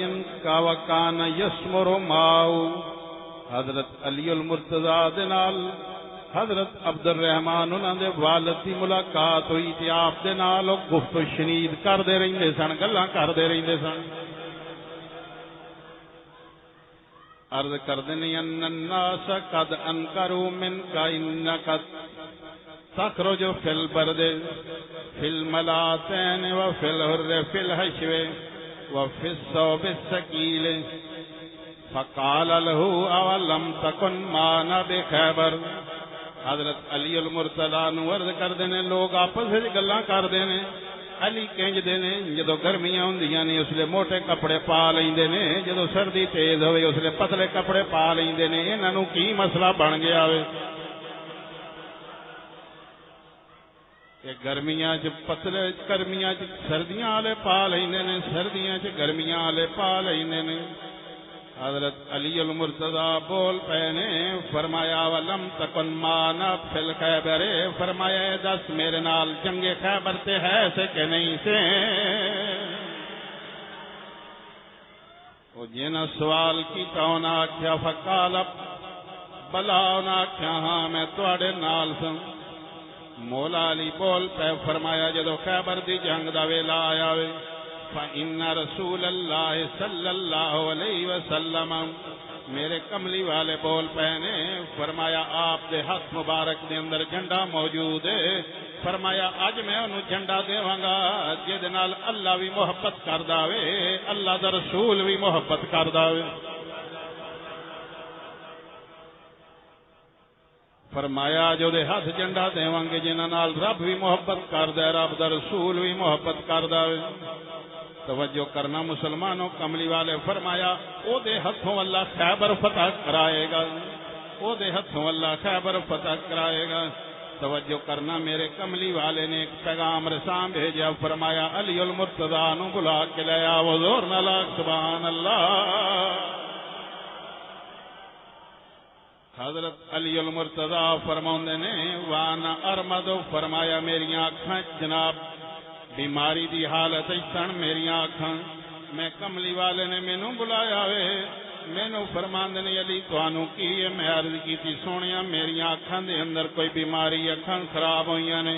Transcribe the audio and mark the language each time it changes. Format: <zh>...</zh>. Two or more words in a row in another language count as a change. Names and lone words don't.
<ar>کا وکان یسمر ماؤ،</ar> <pa>حضرت علی المرتضیٰ دنال حضرت عبد الرحمن انہاں دے والد دی ملاقات ہوئی تے آپ دے نال گفت و شنید کردے رہندے سن، گلاں کردے رہندے سن۔ عرض کردے نے</pa> <ar>ان الناس قد انکروا منک انک تخرج فی البرد فی الملاتین وفی الحر فی الحشو وفی الثوب الثقیل فقال له اولم تکن معنا بخیبر۔</ar> <pa>حضرت علی المرتضیٰ نو عرض کردے نے لوگ آپس وچ گلاں کردے نے، علی کنجدے نے جدو گرمیاں ہوندیاں نے اس لیے موٹے کپڑے پا لیندے نے، جدو سردی تیز ہوئے اس لیے پتلے کپڑے پا لیندے نے. انہاں نوں کی مسئلہ بن گیا وے کہ گرمیاں چ پتلے، گرمیاں چ سردیاں والے پا لیندے نے، سردیاں چ گرمیاں والے پا لیندے نے. حضرت علی المرتضی بول پے نے، فرمایا</pa> <ar>ولم تکن مانا فی الخیبر،</ar> <pa>فرمایا دس میرے نال جنگ خیبر تے ہے سے کہ نہیں سے. وہ جنہاں سوال کیتا انہاں آکھیا</pa> <ar>فقال بلا،</ar> <pa>انہاں آکھیا ہاں میں تواڈے نال سن. مولا علی بول پے فرمایا جدو خیبر دی جنگ دا ویلا آیا وے</pa> <ar>فَإِنَّ رَسُولَ اللَّهِ صلی اللہ علیہ وسلم،</ar> <pa>میرے کملی والے بول پے نے فرمایا آپ دے ہاتھ مبارک دے اندر جھنڈا موجود ہے. فرمایا اج میں انہوں جھنڈا دیواں گا جہد نال اللہ بھی محبت کردا وے، اللہ دا رسول بھی محبت کردا وے. فرمایا جو دے ہاتھ جھنڈا دیواں گے جنہاں نال رب بھی محبت کردا ہے، رب دا رسول بھی محبت کردا وے. توجہ کرنا مسلمانوں، کملی والے فرمایا او دے ہتھوں اللہ خیبر فتح کرائے گا، او دے ہتھوں اللہ خیبر فتح کرائے گا. توجہ کرنا میرے کملی والے نے ایک پیغام رساں بھیجا، فرمایا علی المرتضی نو بلا کے لے آو. زور نہ لاگ</pa> <ar>سبحان اللہ.</ar> <pa>حضرت علی المرتضی فرماؤندے نے</pa> <ar>وانا ارمد،</ar> <pa>فرمایا میریاں اکھاں جناب بیماری دی حالت سن، میریاں اکھاں. میں کملی والے نے مینوں بلایا وے، مینوں فرماندے نے علی تانوں کی ہے؟ میں عرض کیتی سونیا میریاں اکھاں دے اندر کوئی بیماری، اکھاں خراب ہوئیاں نے.</pa>